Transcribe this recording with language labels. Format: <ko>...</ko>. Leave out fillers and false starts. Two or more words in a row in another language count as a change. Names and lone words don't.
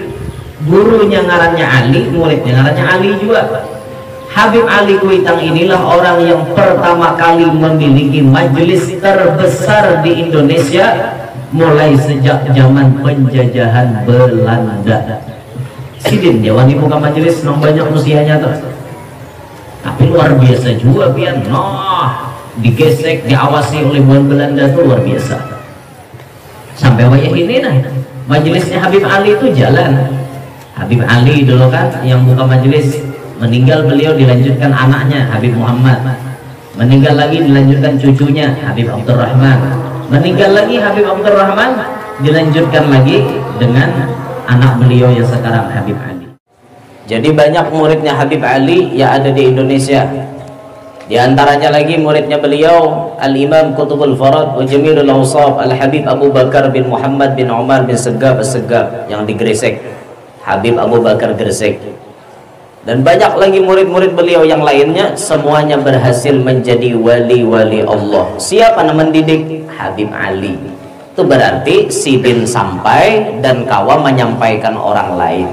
<id>Gurunya ngarannya Ali, muridnya ngarannya Ali juga. Habib Ali Kuitang inilah orang yang pertama kali memiliki majelis terbesar di Indonesia mulai sejak zaman penjajahan Belanda. Sidin dia wani buka majelis nang banyak usianya tuh. Tapi luar biasa juga pian, nah digesek, diawasi oleh buan Belanda tuh luar biasa. Sampai wayah ini nah majelisnya Habib Ali itu jalan. Habib Ali dulu kan yang buka majelis, meninggal beliau dilanjutkan anaknya Habib Muhammad, meninggal lagi dilanjutkan cucunya Habib Abdurrahman, meninggal lagi Habib Abdurrahman dilanjutkan lagi dengan anak beliau yang sekarang Habib Ali. Jadi banyak muridnya Habib Ali yang ada di Indonesia. Di antaranya lagi muridnya beliau</id> <ar>الإمام قطب الفرد وجميل الأوصاف</ar> <id>Al-Habib Abu Bakar bin Muhammad bin Umar bin Segaf As-Segaf yang di Gresik, Habib Abu Bakar Gresik. Dan banyak lagi murid-murid beliau yang lainnya, semuanya berhasil menjadi wali-wali Allah. Siapa yang mendidik? Habib Ali. Itu berarti sidin sampai dan kawa menyampaikan orang lain.</id>